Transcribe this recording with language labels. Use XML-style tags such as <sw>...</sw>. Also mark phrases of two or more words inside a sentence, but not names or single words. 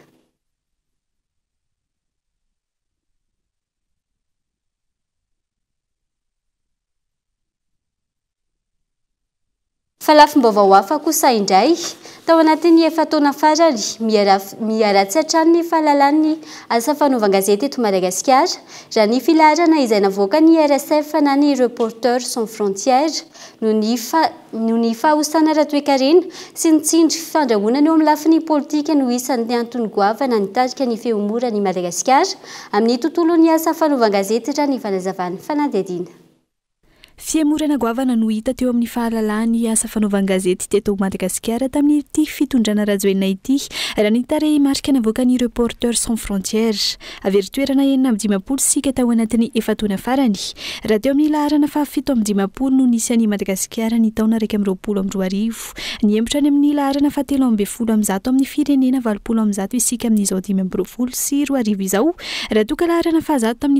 <mg>Fa lafim-baovao hafa kosa indray tao anatin'ny efa taona farany miaratsy hatrany ny fahalalahany asa fanaovan-gazety eto Madagasikara raha ny filaharana izay navoaka ny RSF na ny Reporters sans frontières no ny fahosana ara-toekarena sy ny tsindry fandrahonana eo amin'ny lafiny politika no isan'ny antony goavana nitarika ny fehomorany Madagasikara amin'ny tontolon'ny asa fanaovan-gazety raha ny fanazavany fanadihadiana. Fiemorana goavana no hita teo amin'ny fahalalahany asa fanaovan-gazety teto Madagasikara tamin'ity fitondrana rajoelina ity raha ny tarehy marika navoaka ny Reporters sans frontières avery toerana 9 sika tao anatin'ny efa taona farany raha teo amin'ny laharana fa 7 no nisy any Madagasikara ny taona 2022 ny embotra any amin'ny laharana fa 13 amin'ny firenena 20 isika amin'izao 20 sy 20 izao raha toka laharana fa 10 tamin'ny</mg>